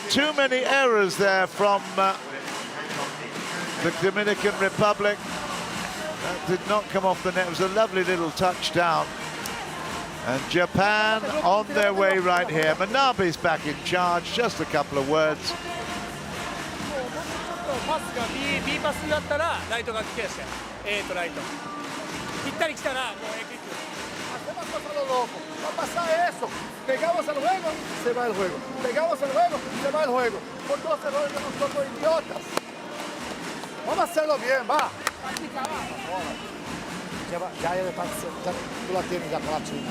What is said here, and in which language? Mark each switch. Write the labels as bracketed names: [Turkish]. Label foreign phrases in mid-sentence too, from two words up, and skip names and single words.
[English] Too many errors there from the Dominican Republic. That did not come off the net. It was a lovely little touchdown. And Japan on their way right here. Manabe's back in charge. Just a couple of words. [Japanese] パスが B パスだったらライトが来てですね A とライトぴったり来たらもう A クイック [Spanish] Va a pasar eso. Pegamos el juego, se va el juego. Pegamos el juego, se va el juego. Por dos errores que nos tocó idiotas. Vamos a hacerlo bien, va. Ya él está, tú la tienes ya con la China.